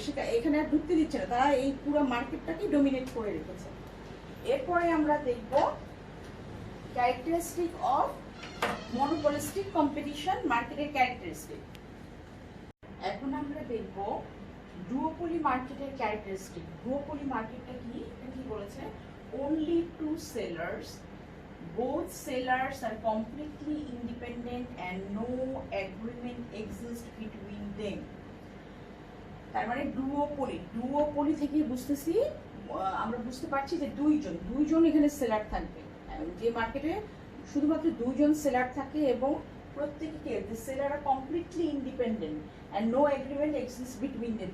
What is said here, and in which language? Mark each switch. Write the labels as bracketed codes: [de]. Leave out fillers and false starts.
[bn] সেটা এখানে আর ঢুকতে দিচ্ছে না, তারা এই পুরো মার্কেটটাকে ডোমিনেট করে রেখেছে। এরপরে আমরা দেখব ক্যারেক্টারিস্টিক অফ মনোপলিস্টিক কম্পিটিশন, মার্কেটের ক্যারেক্টারিস্টিক। এখন আমরা দেখব ডুওপলি মার্কেটের ক্যারেক্টারিস্টিক। ডুওপলি মার্কেটটা কি বলেছে? [en] only two sellers, both sellers are completely independent and no agreement exists between them. [bn] তার মানে ডুওপলি থেকে আমরা বুঝতে পারছি যে দুইজন এখানে সেলার থাকবে। যে মার্কেটে শুধুমাত্র দুইজন সেলার থাকে এবং প্রত্যেককে seller আর [en] Completely independent and no agreement exist between them.